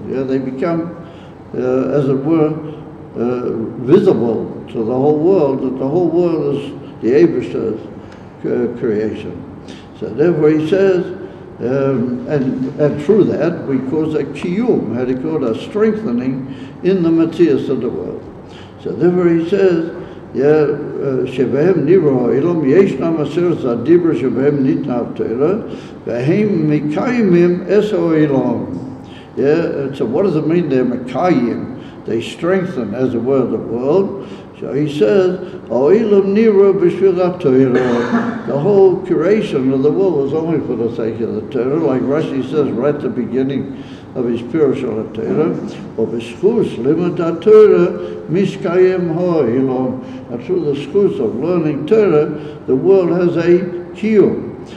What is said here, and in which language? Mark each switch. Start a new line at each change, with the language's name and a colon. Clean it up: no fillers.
English: Yeah, they become, as it were, visible to the whole world, that the whole world is the Eibishter's creation. So therefore he says, and through that we cause a kiyum, how do you call it, a strengthening in the Matthias of the world. So therefore he says,
Hebrew: שבהם נברא האלום, ישנם עשרת הדיבר שבהם ניתנה התורה, והם מקיימים את האלום.
English: So what does it mean they're
Hebrew: מקיים?
English: They strengthen, as it were, the world. So he says,
Hebrew: האלום נברא בשביל התורה.
English: The whole creation of the world was only for the sake of the Torah, like Rashi says right at the beginning of his Parashat Torah, or
Hebrew: b'schus limud Torah miskayem ha'ilon.
English: And through the schus of learning Torah, the world has a kiyum.